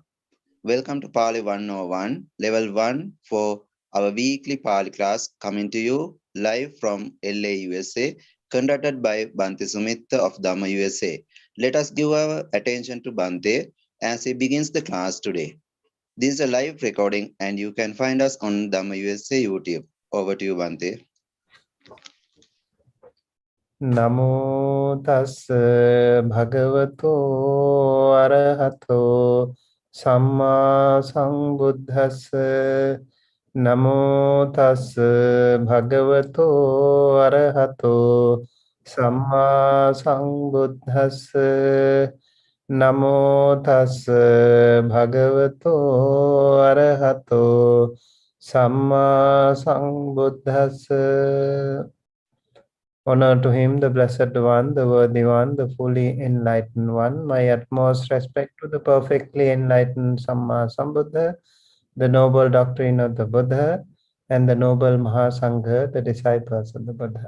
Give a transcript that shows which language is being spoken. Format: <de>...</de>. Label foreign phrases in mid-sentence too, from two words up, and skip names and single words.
<en>Welcome to Pali 101, Level 1 for our weekly Pali class coming to you live from LA, USA, conducted by Bante Sumitta of Dhamma USA. Let us give our attention to Bante as he begins the class today. This is a live recording and you can find us on Dhamma USA YouTube. Over to you, Bante.</en> <pi>Namo tassa bhagavato arahato samma sambuddhassa. Namo tassa bhagavato arahato samma sambuddhassa. Namo tassa bhagavato arahato samma sambuddhassa.</pi> <en>Honor to him, the Blessed One, the Worthy One, the fully enlightened One. My utmost respect to the perfectly enlightened</en> <pi>Samma Sambuddha,</pi> <en>the noble doctrine of the Buddha, and the noble Mahasangha, the disciples of the Buddha.</en>